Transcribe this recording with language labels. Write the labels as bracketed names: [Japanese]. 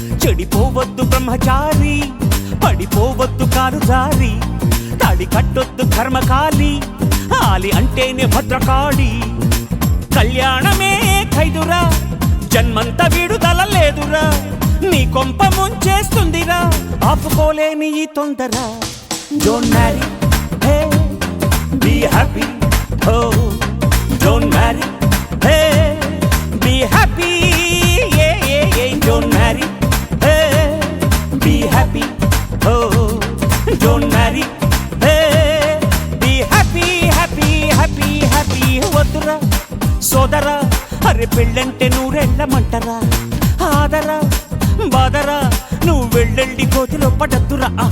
[Telugu] చెడిపోవద్దు బ్రహ్మచారి, పడిపోవద్దు కాలు జారి, తాడి కట్టొద్దు కర్మకాలి, ఆలి అంటేనే భద్రకాళి. కళ్యాణమే ఖైదురా, జన్మంత విడుదల లేదురా, నీ కొంప ముంచేస్తుందిరా, ఆపుకోలేని ఈ తొందర. [English] Don't marry, hey, be happy, oh. Don't marry, hey, be happy, yeah, yeah, yeah. Don't marry, hey, be happy, oh. Don't marry, hey, be happy, happy, happy, happy. [Telugu] వద్దురా సోదరా, అరే పెళ్ళంటే నూరేళ్ల మంటరా, ఆదరా బాదరా, నువ్వు వెళ్ళెళ్ళి గోతిలో పడద్దురా.